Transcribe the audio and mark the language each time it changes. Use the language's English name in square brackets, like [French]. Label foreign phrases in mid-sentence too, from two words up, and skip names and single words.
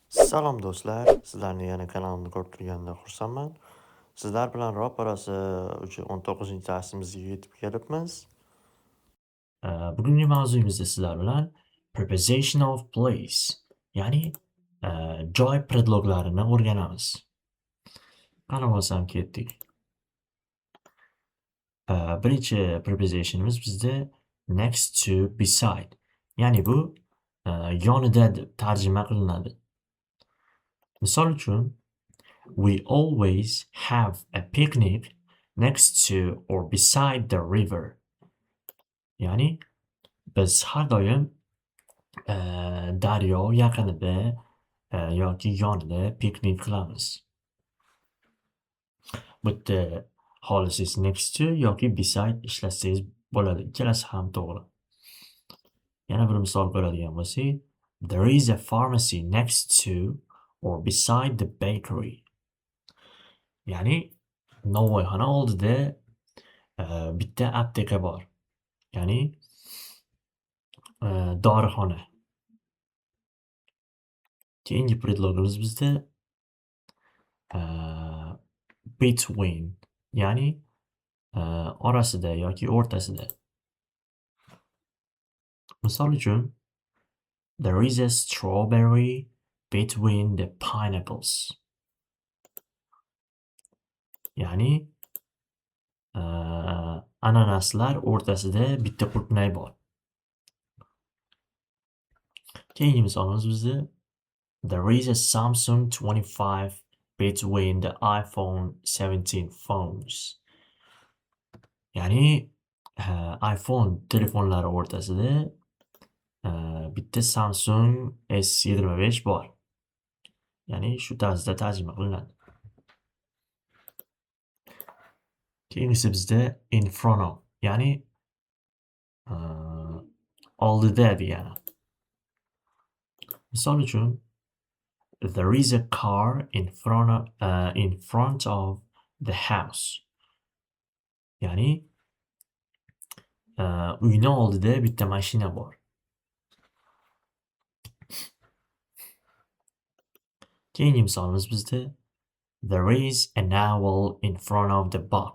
[Uzbek] Salom do'stlar, sizlarni yana kanalimda ko'rib turganimdan xursandman. Sizlar bilan ro'parasi 19-darsimizga yetib kelibmiz. Bugungi mavzuyimizda sizlar bilan [English] preposition of place, [Uzbek] ya'ni joy predloglarini o'rganamiz. Qani bo'lsam ketdik. Birinchi prepositionimiz bizda [English] next to, beside. [Uzbek] Ya'ni bu yonida deb tarjima qilinadi. Misol uchun, [English] we always have a picnic next to or beside the river. [Uzbek] Ya'ni biz har doim daryo yaqinida yoki yonida piknik qilamiz. Bu yerda xohlasangiz [English] next to [Uzbek] yoki beside ishlatsangiz bo'ladi. Ikkalasi ham to'g'ri. Yana bir misol ko'radigan bo'lsak, [English] there is a pharmacy next to or beside the bakery. [Uzbek] Ya'ni novvoyxona oldida bitta apteka bor. Ya'ni dorixona. Keyingi predlogimiz bizda between, ya'ni orasida yoki o'rtasida. Misol uchun, [English] there is a strawberry between the pineapples. [Uzbek] Ya'ni ananaslar o'rtasida bitta qulupnay bor. Keyingi misolimiz bizda [English] there is a Samsung 25 between the iPhone 17 phones. [Uzbek] Ya'ni iPhone telefonlari o'rtasida bitta Samsung S25 bor. Ya'ni shu tarzda tarjima qilinadi. Keyingisi bizda [English] in front of, [Uzbek] ya'ni oldida degani. Misol uchun, [English] there is a car in front of the house. [Uzbek] Ya'ni uyni oldida bitta mashina bor. Keyingi misolimiz bizda [English] there is an owl in front of the box.